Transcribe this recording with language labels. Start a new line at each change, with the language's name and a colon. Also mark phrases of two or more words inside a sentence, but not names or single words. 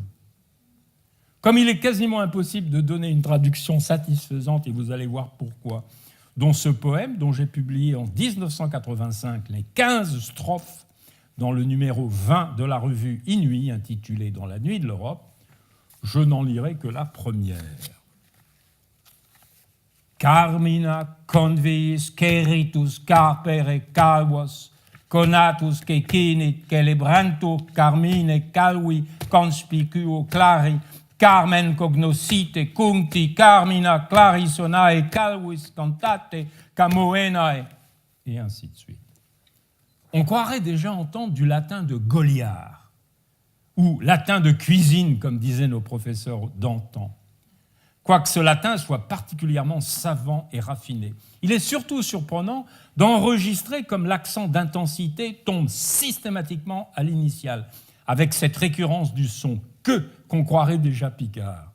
French: Comme il est quasiment impossible de donner une traduction satisfaisante, et vous allez voir pourquoi, dont ce poème, dont j'ai publié en 1985 les 15 strophes dans le numéro 20 de la revue Inuit, intitulé « Dans la nuit de l'Europe », je n'en lirai que la première.
Latin: Carmina conviis queritus carpere calvos, conatus quecinit celebrantur carmine calvi conspicuo clari, Carmen cognoscite cuncti carmina clarisonae calvis cantate camoenae, et ainsi de suite.
French: On croirait déjà entendre du latin de Goliard, ou latin de cuisine, comme disaient nos professeurs d'antan. Quoique ce latin soit particulièrement savant et raffiné. Il est surtout surprenant d'enregistrer comme l'accent d'intensité tombe systématiquement à l'initiale, avec cette récurrence du son « que » qu'on croirait déjà Picard.